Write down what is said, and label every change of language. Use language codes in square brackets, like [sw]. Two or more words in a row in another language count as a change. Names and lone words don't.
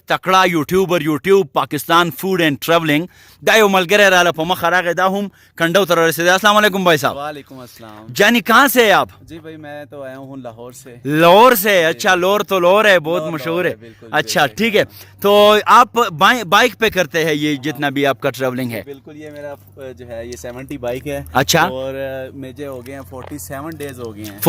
[ps] تکړه یوټیوبر یوټیوب پاکستان فوڈ اینڈ ٹریولنگ دا یو ملګری راله په مخه راغی دا هم کنډو ته رسېدی. [ur] السلام علیکم بھائی صاحب. وعلیکم السلام. جانی کہاں سے ہے آپ؟ جی بھائی میں تو آیا ہوں لاہور سے. لاہور سے؟ اچھا لاہور تو لاہور ہے بہت مشہور ہے. اچھا ٹھیک ہے تو آپ بائک پہ کرتے ہیں یہ جتنا بھی آپ کا ٹریولنگ ہے؟ بالکل یہ میرا جو ہے یہ 70 بائک ہے. اچھا اور مجھے ہو گئے ہیں 47 ڈیز ہو گئے ہیں